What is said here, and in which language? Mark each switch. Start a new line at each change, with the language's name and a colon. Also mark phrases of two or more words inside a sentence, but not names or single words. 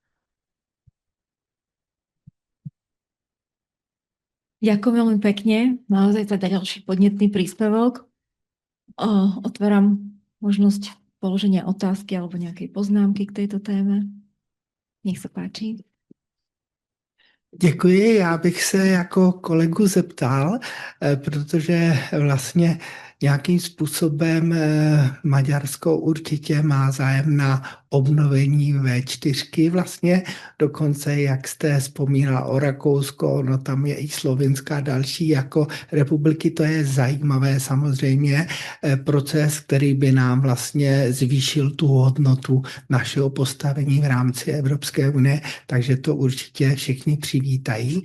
Slovak: Ďakujem veľmi pekne. Naozaj teda ďalší podnetný príspevok. Otváram možnosť položenia otázky alebo nejakej poznámky k tejto téme. Nech sa páči.
Czech: Děkuji, já bych se jako kolegu zeptal, protože vlastně nějakým způsobem Maďarsko určitě má zájem na obnovení V4 vlastně, dokonce jak jste vzpomínala o Rakousko, no tam je i Slovinska a další jako republiky, to je zajímavé samozřejmě proces, který by nám vlastně zvýšil tu hodnotu našeho postavení v rámci Evropské unie, takže to určitě všichni přivítají.